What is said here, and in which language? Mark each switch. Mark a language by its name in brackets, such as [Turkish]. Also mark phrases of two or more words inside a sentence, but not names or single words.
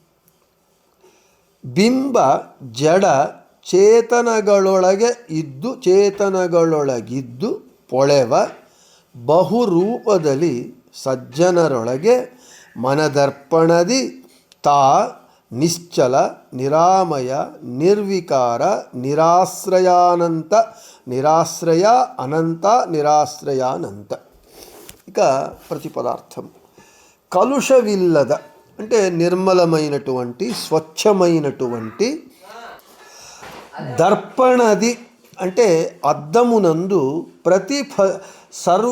[Kannada] ಬಿಂಬ ಜಡ ಚೇತನಗಳೊಳಗಿದ್ದು ಪೊಳೆವ ಬಹುರೂಪದಲ್ಲಿ ಸಜ್ಜನರೊಳಗೆ ಮನದರ್ಪಣದಿ ತಾ ನಿಶ್ಚಲ ನಿರಾಮಯ ನಿರ್ವಿಕಾರ ನಿರಾಶ್ರಯಾನಂತ. [Telugu] నిరాశ్రయ అనంత నిరాశ్రయానంత. ఇక ప్రతిపదార్థం. కలుషవిల్లద అంటే నిర్మలమైనటువంటి స్వచ్ఛమైనటువంటి, దర్పణది అంటే అద్దమునందు సర్వ